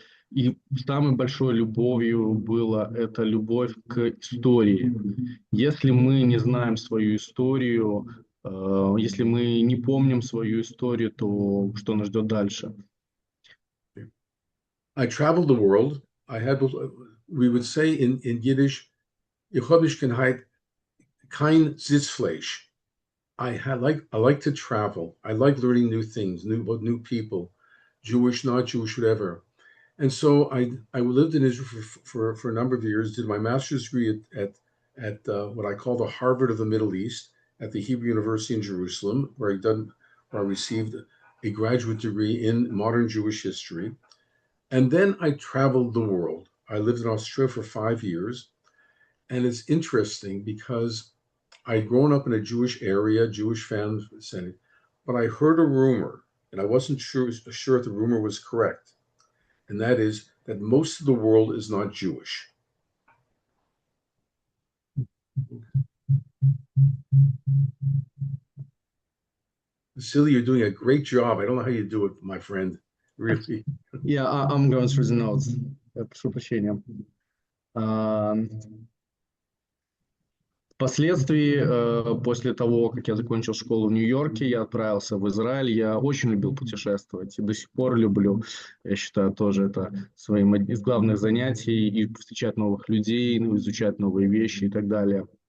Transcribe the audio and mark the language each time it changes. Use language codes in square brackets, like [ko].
[ru] И самой большой любовью была эта любовь к истории. Если мы не знаем свою историю, если мы не помним свою историю, то что нас ждет дальше? [en] I traveled the world. We would say in Yiddish, [yi] ich habe nicht kein Sitzfleisch. [en] I like to travel. I like learning new things, new people, Jewish, not Jewish, whatever. And so I lived in Israel for a number of years, did my master's degree at what I call the Harvard of the Middle East, at the Hebrew University in Jerusalem, where I received a graduate degree in modern Jewish history. And then I traveled the world. I lived in Australia for 5 years. And it's interesting because I'd grown up in a Jewish area, Jewish family, but I heard a rumor, and I wasn't sure if the rumor was correct. And that is that most of the world is not Jewish. Vasily, you're doing a great job. I don't know how you do it, my friend. Really. Yeah, I'm going through the notes. [ru] Прошу прощения. Впоследствии, после того, как я закончил школу в Нью-Йорке, я отправился в Израиль. Я очень любил путешествовать и до сих пор люблю. Я считаю, тоже это своим из главных занятий, и встречать новых людей, изучать новые вещи и так далее.